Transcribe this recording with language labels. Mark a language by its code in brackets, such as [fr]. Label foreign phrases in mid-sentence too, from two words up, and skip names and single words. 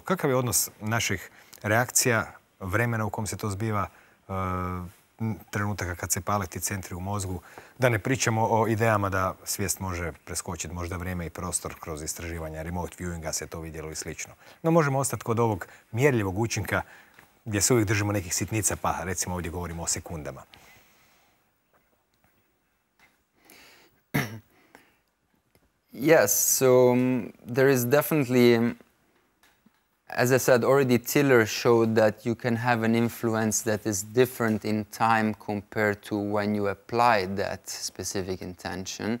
[hr] Kakav je odnos naših reakcija, vremena u kom se to zbiva, trenutaka kad se pale ti centri u mozgu, da ne pričamo o idejama da svijest može preskočiti možda vrijeme i prostor kroz istraživanja [en] remote viewinga, [hr] se to vidjelo i slično. No možemo ostati kod ovog mjerljivog učinka gdje se uvijek držimo nekih sitnica, pa recimo ovdje govorimo o sekundama. [en] Yes, so there is definitely, as I said, already Tiller showed that you can have an influence that is different in time compared to when you applied that specific intention.